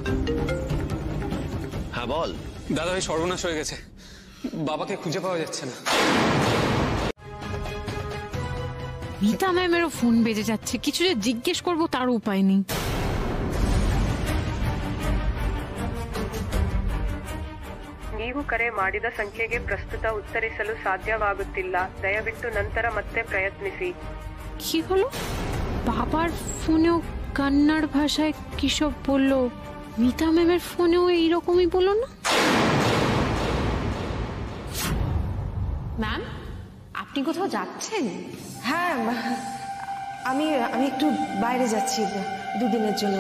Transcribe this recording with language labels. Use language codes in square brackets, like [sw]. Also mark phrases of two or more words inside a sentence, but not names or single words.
[bn] হ্যাঁ বল। দাদা ভাই সর্বনাশ হয়ে গেছে, বাবাকে খুঁজে পাওয়া যাচ্ছে না। মিতা ম্যামেরও ফোন বেজে যাচ্ছে, কিছু যে জিজ্ঞেস করবো তার উপায় নেই। [kn] ನೀವು ಕರೆ ಮಾಡಿದ ಸಂಖ್ಯೆಗೆ ಪ್ರಸ್ತುತ ಉತ್ತರಿಸಲು ಸಾಧ್ಯವಾಗುತ್ತಿಲ್ಲ, ದಯವಿಟ್ಟು ನಂತರ ಮತ್ತೆ ಪ್ರಯತ್ನಿಸಿ। [bn] কি হলো? বাবার ফোনেও কন্নড় ভাষায় কি সব বললো, মিতা ম্যামের ফোনেও এইরকমই বললো না? ম্যাম, আপনি কোথাও যাচ্ছেন? হ্যাঁ, আমি একটু বাইরে যাচ্ছি 2 দিনের জন্য।